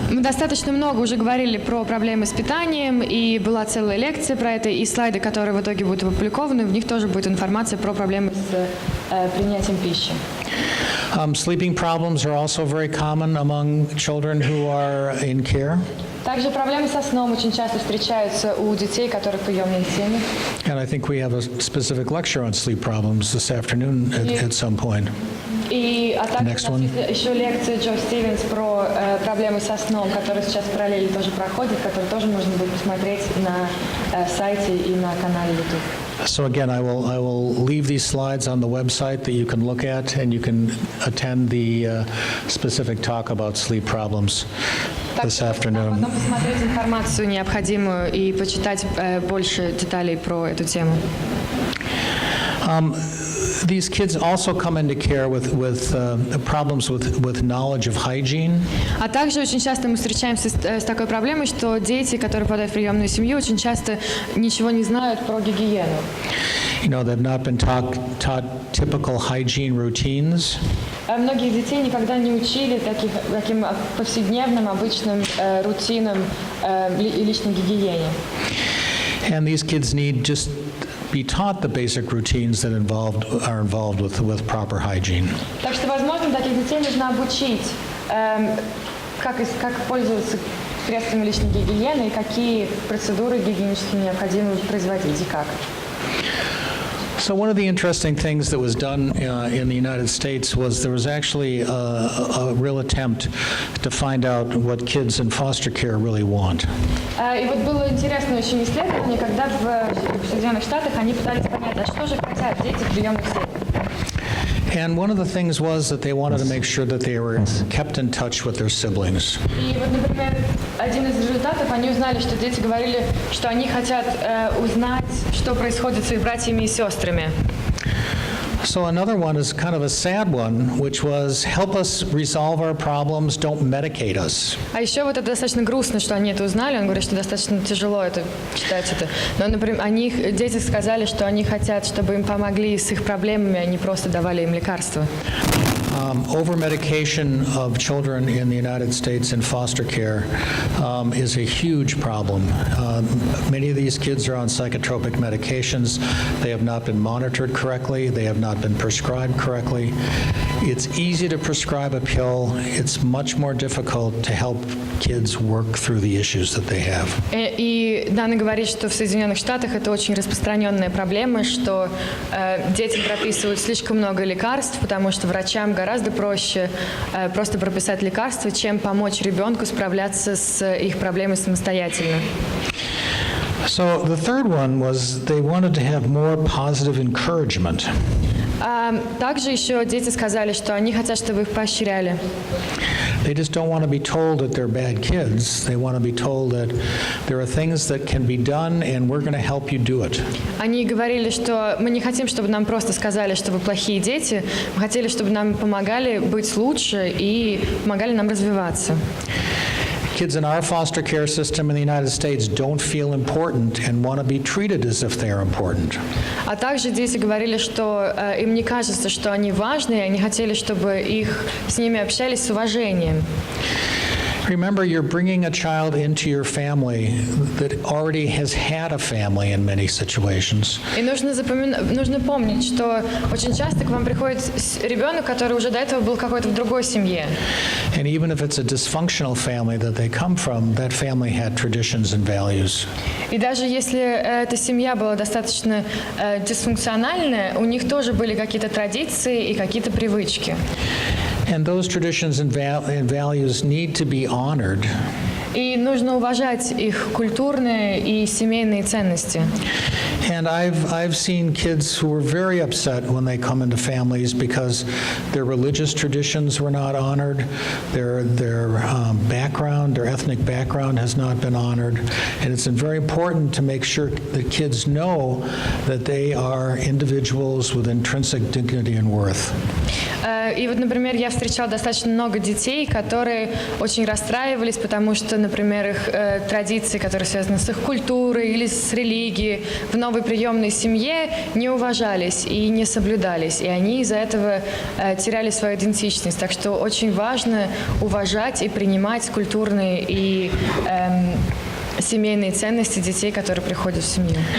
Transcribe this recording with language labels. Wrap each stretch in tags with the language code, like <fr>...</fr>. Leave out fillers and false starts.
<ru>Мы достаточно много уже говорили про проблемы с питанием, и была целая лекция про это, и слайды, которые в итоге будут опубликованы, в них тоже будет информация про проблемы с принятием пищи.</ru> <en>Sleeping problems are also very common among children who are in care.</en> <ru>Также проблемы со сном очень часто встречаются у детей, которые в приемной семье.</ru> <en>And I think we have a specific lecture on sleep problems this afternoon at some point.</en> <ru>А также</ru> <en>Next</en> <ru>у нас</ru> <en>one.</en> <ru>есть еще лекция Джо Стивенс про проблемы со сном, которая сейчас параллельно тоже проходит, которую тоже можно будет посмотреть на сайте и на канале YouTube.</ru> <en>So again, I will leave these slides on the website that you can look at, and you can attend the specific talk about sleep problems this afternoon.</en> <ru>Потом посмотреть информацию необходимую и почитать больше деталей про эту тему.</ru> <en>These kids also come into care with problems with knowledge of hygiene.</en> <ru>А также очень часто мы встречаемся с такой проблемой, что дети, которые попадают в приемную семью, очень часто ничего не знают про гигиену.</ru> <en>They've not been taught typical hygiene routines.</en> <ru>Многих детей никогда не учили таким повседневным, обычным рутинам и личной гигиене.</ru> <en>And these kids need just be taught the basic routines that are involved with proper hygiene.</en> <ru>Так что, возможно, таких детей нужно обучить, как пользоваться средствами личной гигиены и какие процедуры гигиенические необходимо производить и как.</ru> <en>So one of the interesting things that was done in the United States was there was actually a real attempt to find out what kids in foster care really want.</en> <ru>И вот было интересное очень исследование, когда в Соединенных Штатах они пытались понять, а что же хотят дети в приемных семьях.</ru> <en>And one of the things was that they wanted to make sure that they were kept in touch with their siblings.</en> <ru>И вот, например, один из результатов, они узнали, что дети говорили, что они хотят узнать, что происходит с их братьями и сестрами.</ru> <en>So another one is kind of a sad one, which was help us resolve our problems, don't medicate us.</en> <ru>А еще вот это достаточно грустно, что они это узнали. Он говорит, что достаточно тяжело это читать это. Но, например, дети сказали, что они хотят, чтобы им помогли с их проблемами, а не просто давали им лекарства.</ru> <en>Over-medication of children in the United States in foster care is a huge problem. Many of these kids are on psychotropic medications. They have not been monitored correctly. They have not been prescribed correctly. It's easy to prescribe a pill. It's much more difficult to help kids work through the issues that they have.</en> <ru>И Дана говорит, что в Соединенных Штатах это очень распространенная проблема, что детям прописывают слишком много лекарств, потому что врачам гораздо проще просто прописать лекарства, чем помочь ребенку справляться с их проблемой самостоятельно.</ru> <en>So the third one was they wanted to have more positive encouragement.</en> <ru>Также еще дети сказали, что они хотят, чтобы их поощряли.</ru> <en>They just don't want to be told that they're bad kids. They want to be told that there are things that can be done, and we're going to help you do it.</en> <ru>Они говорили, что мы не хотим, чтобы нам просто сказали, что вы плохие дети. Мы хотели, чтобы нам помогали быть лучше и помогали нам развиваться.</ru> <en>Kids in our foster care system in the United States don't feel important and want to be treated as if they are important.</en> <ru>А также дети говорили, что им не кажется, что они важны, и они хотели, чтобы с ними общались с уважением.</ru> <en>Remember, you're bringing a child into your family that already has had a family in many situations.</en> <ru>И нужно помнить, что очень часто к вам приходит ребенок, который уже до этого был какой-то в другой семье.</ru> <en>And even if it's a dysfunctional family that they come from, that family had traditions and values.</en> <ru>И даже если эта семья была достаточно дисфункциональная, у них тоже были какие-то традиции и какие-то привычки.</ru> <en>And those traditions and values need to be honored.</en> <ru>И нужно уважать их культурные и семейные ценности.</ru> <en>And I've seen kids who were very upset when they come into families because their religious traditions were not honored, their background, their ethnic background has not been honored, and it's very important to make sure that kids know that they are individuals with intrinsic dignity and worth.</en> <ru>И вот, например, я встречала достаточно много детей, которые очень расстраивались, потому что, например, их традиции, которые связаны с их культурой или с религией, в новой приемной семье не уважались и не соблюдались. И они из-за этого теряли свою идентичность. Так что очень важно уважать и принимать культурные и семейные ценности детей, которые приходят в семью.</ru>